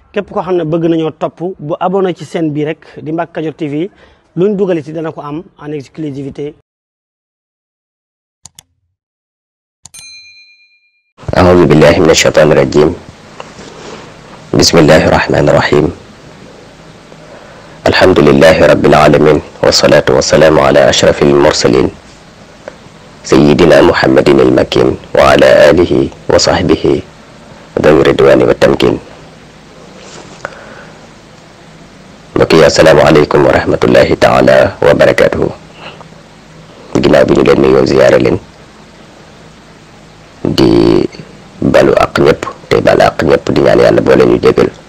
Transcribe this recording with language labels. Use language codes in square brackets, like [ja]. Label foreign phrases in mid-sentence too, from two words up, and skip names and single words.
[wo] képp koo xam ne bëgg nañoo topp bu abonné ci chaîne bi rek di Mbacke Kadior TV luñ dugal ci dana ko am [fr] en exclusivité. [ar] أعوذ بالله من الشيطان الرجيم بسم الله الرحمن الرحيم الحمد لله رب العالمين والصلاة والسلام على أشرف المرسلين سيدنا محمد المكين وعلى آله وصحبه ذوي الرضوان والتمكين. mbokki السلام عليكم ورحمة الله تعالى وبركاته. [wo] ginnaaw bi ñu leen nuyoo ziyaare leen di balu ak ñëpp te balu ak ñëpp di ñaan yàlla boole ñu jégal.